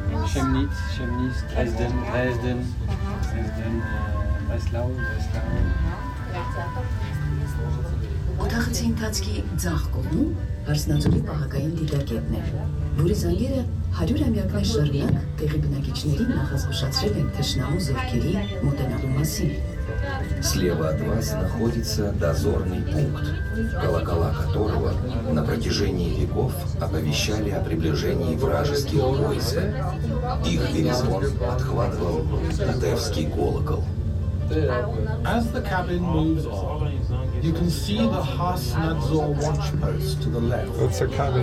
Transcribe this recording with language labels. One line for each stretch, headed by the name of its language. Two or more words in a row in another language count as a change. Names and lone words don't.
Armenian: Chemnitz, Dresden, Breslau. Օթախցի ընթացքի ձախ կողմում Հարսնաձորի պահակային դիտակետն է, որի զանգերը 100 ամյակներ շարունակ տեղի բնակիչներին նախազգուշացրել են թշնամու զորքերի մոտենալու մասին։
Russian: Слева от вас находится дозорный пункт, колокола которого на протяжении веков оповещали о приближении вражеских войск. Их перезвон подхватывал Татевский колокол.
English: As the cabin moves on, you can see the Hasnadzor watch post to the left. It's a cabin